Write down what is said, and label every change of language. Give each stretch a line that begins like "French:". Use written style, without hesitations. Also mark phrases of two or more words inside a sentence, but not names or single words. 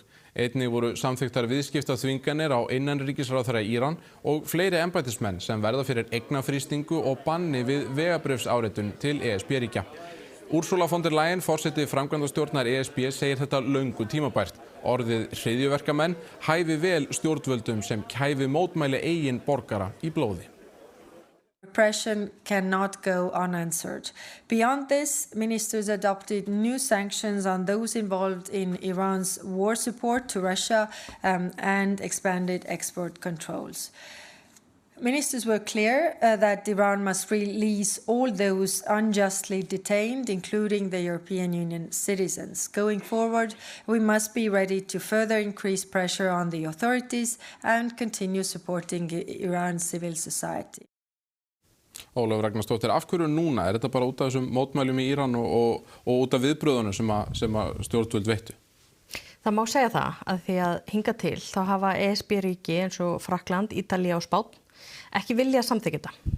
Icelandic: Einnig voru samþykktar viðskiptaþvinganir á innanríkisráðherra Íran og fleiri embættismenn sem verða fyrir eignafrýstingu og banni við vegabréfsáritun til ESB-ríkja. Ursula von der Leyen, forseti framkvæmdastjórnar ESB, segir þetta löngu tímabært. Orðið hryðjuverkamenn hæfi vel stjórnvöldum sem kæfi mótmæli eigin borgara í blóði.
English: Repression cannot go unanswered. Beyond this, ministers adopted new sanctions on those involved in Iran's war support to Russia and expanded export controls. Ministers were clear that Iran must release all those unjustly detained, including the European Union citizens. Going forward, we must be ready to further increase pressure on the authorities and continue supporting Iran's civil society.
Icelandic: Ólafur Ragnarsdóttir, af hverju núna? Þetta bara út af þessum mótmælum í Íran og út af viðbröðunum sem stjórnvöld veittu? Það má segja það að því að hinga til þá hafa ESB-ríki eins og Frakkland, Ítalía og Spánn ekki vilja samþykkja þetta.